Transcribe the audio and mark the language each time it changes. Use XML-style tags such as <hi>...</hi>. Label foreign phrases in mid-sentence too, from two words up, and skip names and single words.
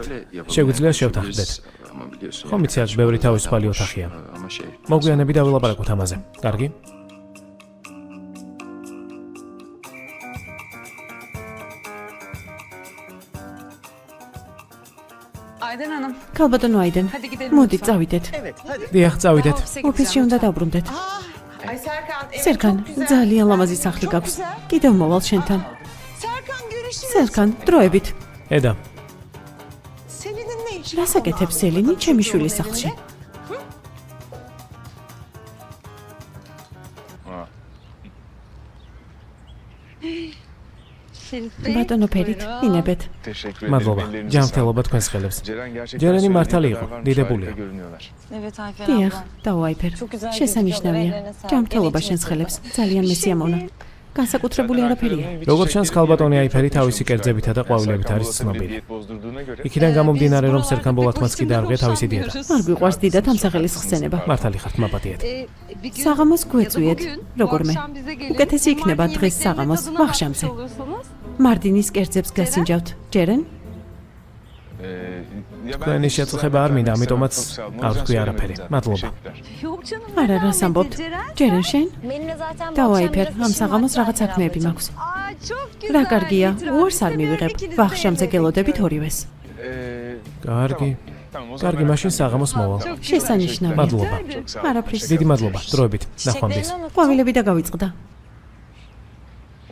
<tr>Şöyle yapalım.</tr> <ka>შეგვიძლია</ka> <tr>yani,</tr> <ka>შევთანხმდეთ.</ka> <tr>biz- Ama biliyorsun.</tr> <ka>ხომ იცი აქ ბევრი თავისუფალი ოთახია.</ka> <tr>Ama şey.</tr> <ka>მოგვიანები დავილაპარაკოთ ამაზე. კარგი?</ka> <tr>Aydan Hanım.</tr> <ka>ქალბატონო აიდან.</ka> <tr>Hadi gidelim</tr> <ka>მოდი,</ka> <tr>lütfen.</tr> <ka>წავიდეთ.</ka> <tr>Evet hadi.</tr> <ka>დიახ, წავიდეთ.</ka> <tr>Ofise</tr> <ka>ოფისში</ka> <tr>gideceğim.</tr> <ka>უნდა დავბრუნდეთ.</ka> <tr>Ay Serkan evet</tr> <ka>სერკან,</ka> <tr>çok güzel.</tr> <ka>ძალიან ლამაზი სახლი</ka> <tr>Çok</tr> <ka>გაქვს.</ka> <tr>güzel.</tr> <ka>კიდევ მოვალ შენთან.</ka> <tr>Serkan görüşürüz.</tr> <ka>სერკან, დროებით. ედა,</ka> <tr>Selin'in ne işi?</tr> <ka>რას აკეთებს სელინი ჩემი შვილის სახლში? ბატონო ფერით, ინებეთ.</ka> <tr>Teşekkür ederim.</tr> <ka>მადლობა.</ka> <tr>Ellerinize</tr> <ka>ჯანმრთელობა თქვენს ხელებს.</ka> <tr>sağlık. Ceren gerçekten Ceren söylediği immortali kadar</tr> <ka>იყო,</ka> <tr>varmış,</tr> <ka>დიდებულია.</ka> <tr>harika görünüyorlar. Evet Ayfer</tr> <ka>დიახ,</ka> <tr>abla.</tr> <ka>დავაიფერ.</ka> <tr>Çok güzel</tr> <ka>შესანიშნავია.</ka> <tr>gözüküyor, ellerine sağlık.</tr> <ka>ჯანმრთელობა</ka> <tr>Evet,</tr> <ka>შენს</ka> <tr>evet.</tr> <ka>ხელებს. ძალიან მესიამოვნა. განსაკუთრებული არაფერია. როგორც ჩანს, ქალბატონი აიფერი თავისი კერძებითა და ყვავილებით არის ცნობილი. იქიდან გამომდინარე, რომ სერკან ბოლათმაც კი დაარღვია თავისი დიეტა. არ გვიყვარს დიდად ამ სახელის ხსენება. მართალი ხართ, მაპატიეთ. საღამოს გვეწვიეთ, როგორმე. უკეთესი იქნება დღეს საღამოს, ვახშამზე. მარდინის კერძებს გასინჯავთ. ჯერენ? თქვენი შეწუხება არ მინდა, ამიტომაც არ ვთქვი არაფერი. მადლობა.</ka> <tr>Yok canım.</tr> <ka>არა, რას ამბობთ? ჯერენ შენ?</ka> <tr>Benimle zaten</tr> <ka>დავაიფერ, ამ საღამოს რაღაც საქმეები მაქვს. რა კარგია, უარს არ მივიღებ. ვახშამზე გელოდებით ორივეს. კარგი. კარგი, მაშინ საღამოს მოვალ. შესანიშნავია. მადლობა. არაფრის. დიდი მადლობა. დროებით. ნახვამდის. ყვავილები და გავიწყდა.</ka>